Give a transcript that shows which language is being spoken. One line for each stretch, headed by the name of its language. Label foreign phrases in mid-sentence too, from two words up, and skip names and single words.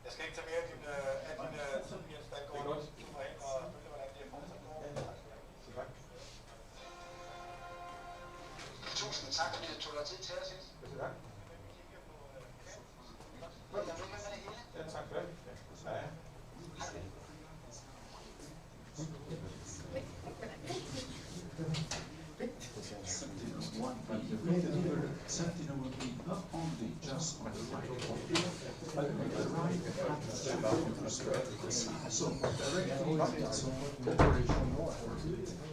Danish: Jeg skal ikke tage mere af din tid, Jens. Der går du ind og følge, hvordan det er fortsat går. Tusind tak, fordi du tog dig tid til os, Jens. Tak. Ja, tak for det. Ja.
English: Sentinel will be not only just on the right orbit, but on the right so directly its operational orbit.